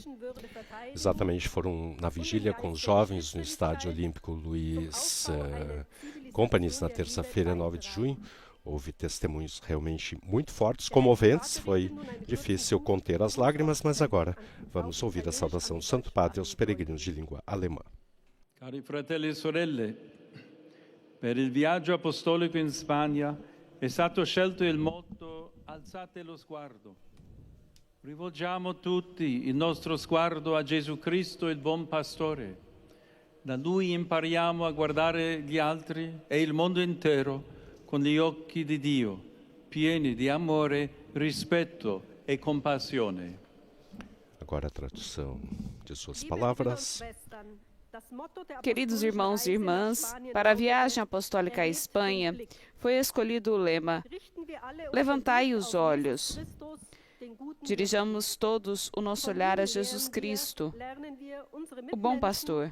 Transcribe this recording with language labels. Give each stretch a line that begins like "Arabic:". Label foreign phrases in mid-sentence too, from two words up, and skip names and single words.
Portuguese: Exatamente, foram na vigília com os jovens no Estádio Olímpico Luiz Companys, na terça-feira, 9 de junho. Houve testemunhos realmente muito fortes, comoventes. Foi difícil conter as lágrimas, mas agora vamos ouvir a saudação do Santo Padre aos peregrinos de língua alemã.
Italian: Cari fratelli e sorelle, per il viaggio apostolico in Spagna è stato scelto il motto Alzate lo sguardo. Rivolgiamo tutti il nostro sguardo a Gesù Cristo, il buon pastore. Da Lui impariamo a guardare gli altri e il mondo intero con gli occhi di Dio, pieni di amore, rispetto e compassione.
Portuguese: Agora a tradução de suas palavras. Queridos irmãos e irmãs, para a viagem apostólica à Espanha, foi escolhido o lema Levantai os olhos. Dirijamos todos o nosso olhar a Jesus Cristo, o bom pastor.